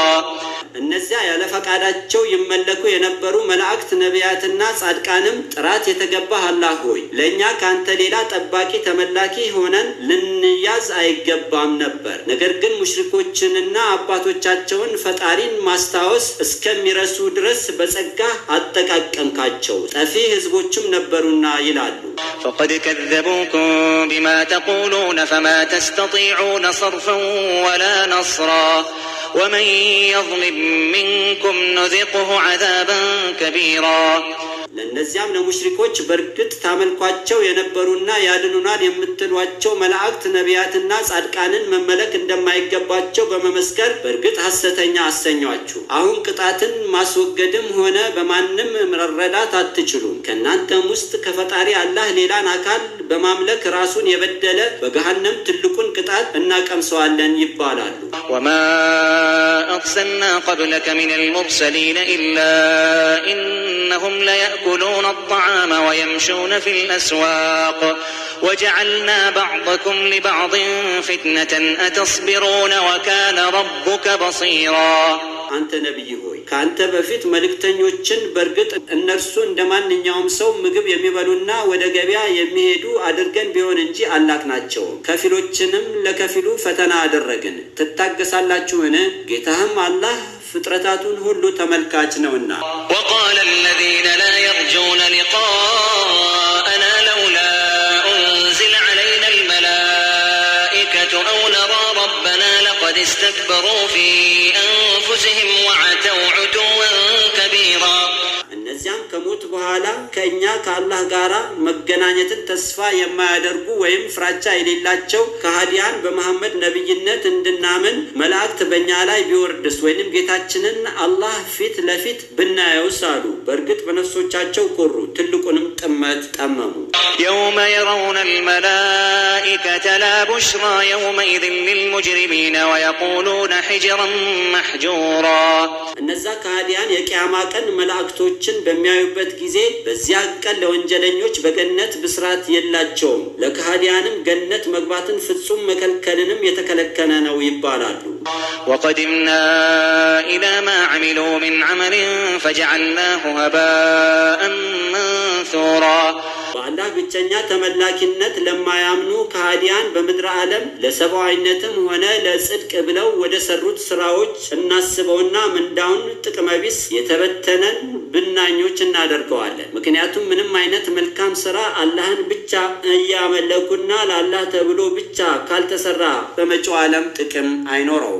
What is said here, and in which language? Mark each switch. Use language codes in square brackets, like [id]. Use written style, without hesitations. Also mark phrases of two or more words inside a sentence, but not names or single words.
[am] እነዚያ ያለ ፈቃዳቸው ይመለኩ የነበሩ መላእክት ነቢያትና ጻድቃንም ጥራት የተገባህ አላህ ሆይ ለኛ ካንተ ሌላ ጠባቂ ተመላኪ ሆነን ልንያዝ አይገባም ነበር ነገር ግን ሙሽሪኮችንና አባቶቻቸውን ፈጣሪን ማስታወስ እስከሚረሱ ድረስ በጸጋ አጠቃቀምካቸው ጠፊ ህዝቦችም ነበሩና ይላሉ [ar] فقد كذبوكم بما تقولون فما تستطيعون صرفا ولا نصرا ومن يظلم منكم نذقه عذابا كبيرا [am] ለነዚያም ለሙሽሪኮች በርግጥ ታመልኳቸው የነበሩና ያድኑናል የምትሏቸው መላእክት ነቢያትና ጻድቃንን መመለክ እንደማይገባቸው በመመስከር በርግጥ ሐሰተኛ አሰኛችሁ አሁን ቅጣትን ማስወገድም ሆነ በማንም መረዳት አትችሉም ከናንተም ውስጥ ከፈጣሪ አላህ ሌላን አካል በማምለክ ራሱን የበደለ በገሃነም ትልቁን ቅጣት እናቀምሰዋለን ይባላሉ [ar] وما أرسلنا قبلك من المرسلين إلا إنهم ليأكلون الطعام ويمشون في الأسواق وجعلنا بعضكم لبعض فتنة أتصبرون وكان ربك بصيرا [am] አንተ ነብይ ሆይ ካንተ በፊት መልእክተኞችን በርግጥ እነርሱ እንደማንኛውም ሰው ምግብ የሚበሉና ወደ ገበያ የሚሄዱ አድርገን ቢሆን እንጂ አላክናቸው ከፊሎችንም ለከፊሉ ፈተና አደረግን ትታገሳላችሁን ጌታህም አላህ ፍጥረታቱን ሁሉ ተመልካች ነውና [ar] وقال الذين لا يرجون لقاءنا لولا أنزل علينا الملائكة أو نرى ربنا لقد استكبروا في أنفسهم وعتوا عتوا كبيرا [am] እነዚያም ከሞት በኋላ ከኛ ከአላህ ጋራ መገናኘትን ተስፋ የማያደርጉ ወይም ፍራቻ የሌላቸው ከሃዲያን በመሐመድ ነብይነት እንድናምን መላእክት በእኛ ላይ ቢወርድስ ወይንም ጌታችንን አላህ ፊት ለፊት ብናየውስ አሉ በርግጥ በነፍሶቻቸው ኮሩ ትልቁንም ጥመት ጠመሙ [ar] يوم يرون الملائكة لا بشرى يومئذ للمجرمين ويقولون حجرا محجورا [am] እነዛ ከሃዲያን የቂያማ ቀን መላእክቶችን በሚያዩበት ጊዜ በዚያ ቀን ለወንጀለኞች በገነት ብስራት የላቸውም ለከሃዲያንም ገነት መግባትን ፍጹም መከልከልንም የተከለከለ ነው ይባላሉ [ar] وقدمنا إلى ما عملوا من عمل فجعلناه هباء منثورا [am] በአላህ ብቸኛ ተመላኪነት ለማያምኑ ከሃዲያን በምድረ ዓለም ለሰብአዊነትም ሆነ ለጽድቅ ብለው ወደ ሰሩት ስራዎች እናስበውና ምንዳውን ጥቅመቢስ የተበተነን ብናኞች እናደርገዋለን። ምክንያቱም ምንም አይነት መልካም ስራ አላህን ብቻ እያመለኩና ለአላህ ተብሎ ብቻ ካልተሰራ በመጪው ዓለም ጥቅም አይኖረውም።